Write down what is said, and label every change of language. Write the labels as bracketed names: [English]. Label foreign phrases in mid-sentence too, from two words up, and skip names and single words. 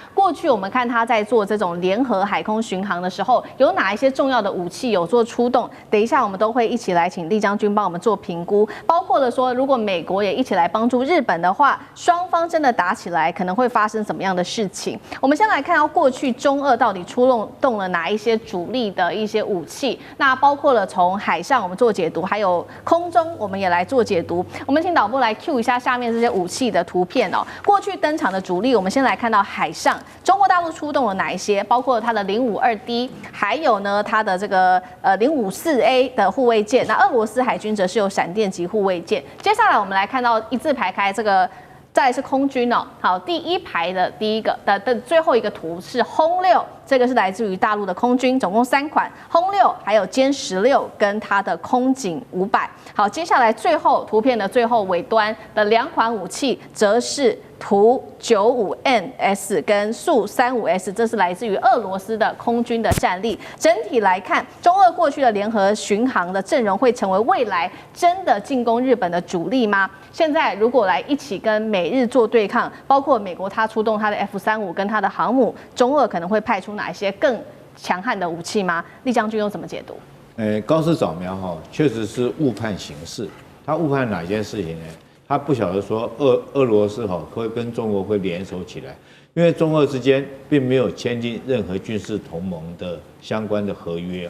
[Chinese] 過去我們看他在做這種聯合海空巡航的時候，有哪一些重要的武器有做出動？等一下我們都會一起來請酈將軍幫我們做評估，包括了說如果美國也一起來幫助日本的話，雙方真的打起來，可能會發生什麼樣的事情？我們先來看到過去中俄到底出動了哪一些主力的一些武器，那包括了從海上我們做解讀，還有空中我們也來做解讀。我們請導播來 cue 一下下面這些武器的圖片哦。過去登場的主力，我們先來看到海上，中國大陸出動了哪一些？包括它的052D，還有呢它的這個 054A 的護衛艦。那俄羅斯海軍則是有閃電級護衛艦。接下來我們來看到一字排開這個，再來是空軍哦。好，第一排的第一個的最後一個圖是轟6，這個是來自於大陸的空軍，總共3款轟6，還有殲16跟它的空警500。好，接下來最後圖片的最後尾端的2款武器，則是圖 95NS 跟速 35S， 這是來自於俄羅斯的空軍的戰力。整體來看，中俄過去的聯合巡航的陣容會成為未來真的進攻日本的主力嗎？現在如果來一起跟美日做對抗，包括美國它出動它的 F-35跟它的航母，中俄可能會派出哪一些更強悍的武器嗎？酈將軍又怎麼解讀？高市早苗確實是誤判形勢。他誤判哪件事情呢？他不曉得說俄羅斯會跟中國會聯手起來，因為中俄之間並沒有簽訂任何軍事同盟的相關的合約。